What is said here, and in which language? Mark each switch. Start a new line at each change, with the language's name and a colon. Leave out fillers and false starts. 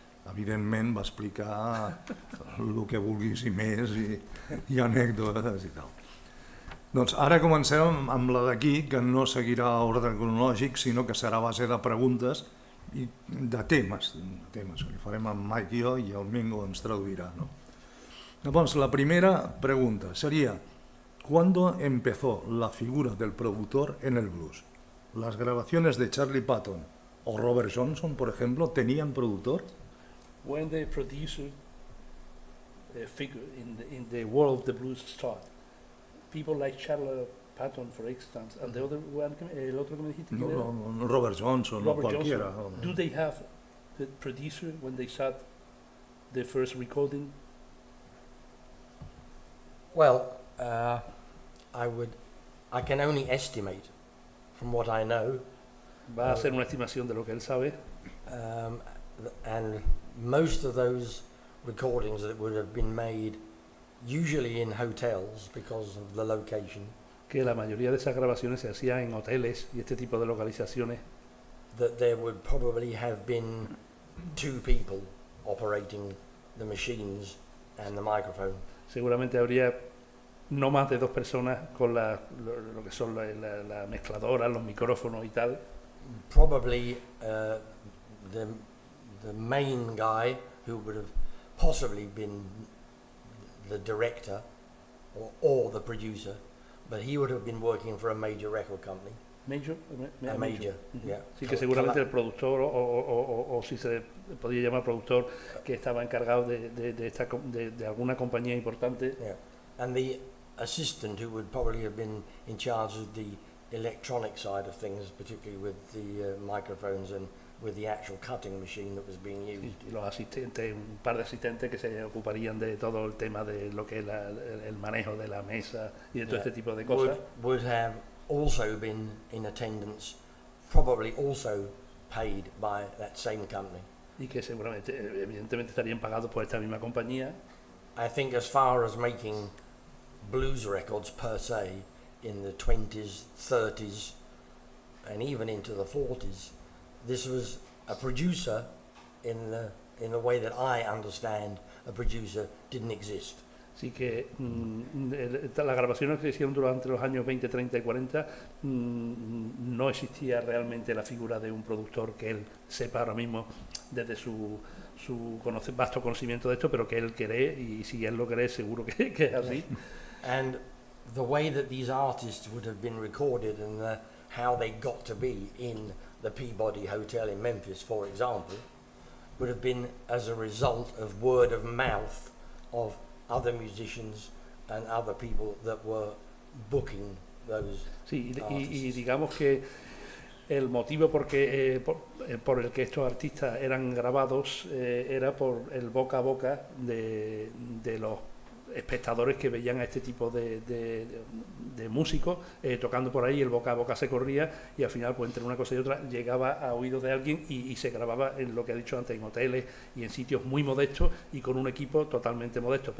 Catalan: Evidentment va explicar el que vulguis i més, i anècdotes i tal. Doncs ara comencem amb la d'aquí, que no seguirà ordre cronològic, sinó que serà a base de preguntes i de temes que li farem amb Mike i jo i el Mingo ens traduirà, no?
Spanish: Llavors, la primera pregunta seria: ¿cuándo empezó la figura del productor en el blues? ¿Las grabaciones de Charlie Patton o Robert Johnson, por ejemplo, tenían productor?
English: When the producer figure in the world of the blues start, people like Charlie Patton, for instance, and the other one,
Spanish: el otro que me dijiste, No, Robert Johnson, Robert o cualquiera. Johnson.
English: Do they have the producer when they start the first recording? Well, I can only estimate from what I know.
Spanish: Va a hacer una estimación de lo que él sabe.
English: And most of those recordings that would have been made usually in hotels because of the location.
Spanish: Que la mayoría de esas grabaciones se hacían en hoteles y este tipo de localizaciones.
English: That there would probably have been 2 people operating the machines and the microphone.
Spanish: Seguramente habría no más de 2 personas con lo que son la mezcladora, los micrófonos y tal.
English: Probably the main guy who would have possibly been the director or the producer, but he would have been working for a major record company. Major. Yeah.
Spanish: Sí, que seguramente el productor o si se podía llamar productor que estaba encargado de alguna compañía importante.
English: Yeah. And assistant who would probably have been in charge of the electronic side of things, particularly with the microphones and with the actual cutting machine that was being used.
Spanish: Y los asistentes, un par de asistentes que se ocuparían de todo el tema de lo que es el manejo de la mesa y de todo este tipo de cosas.
English: Would have also been in attendance, probably also paid by that same company.
Spanish: Y que seguramente, evidentemente, estarían pagados por esta misma compañía.
English: I think as far as making blues records per se in the 20s, 30s and even into the 40s, this was a producer in the way that I understand a producer didn't exist.
Spanish: Así que las grabaciones que se hicieron durante los años 20, 30 y 40 no existía realmente la figura de un productor que él sepa ahora mismo desde su vasto conocimiento de esto, pero que él cree, y si él lo cree seguro que es así.
English: And the way that these artists would have been recorded and how they got to be in the Peabody Hotel in Memphis, for example, would have been as a result of word of mouth of other musicians and other people that were booking those artists.
Spanish: Y digamos que el motivo por el que estos artistas eran grabados era por el boca a boca de los espectadores que veían a este tipo de músicos tocando por ahí. El boca a boca se corría y al final, pues entre una cosa y otra, llegaba a oídos de alguien y se grababa en lo que he dicho antes, en hoteles y en sitios muy modestos y con un equipo totalmente modesto.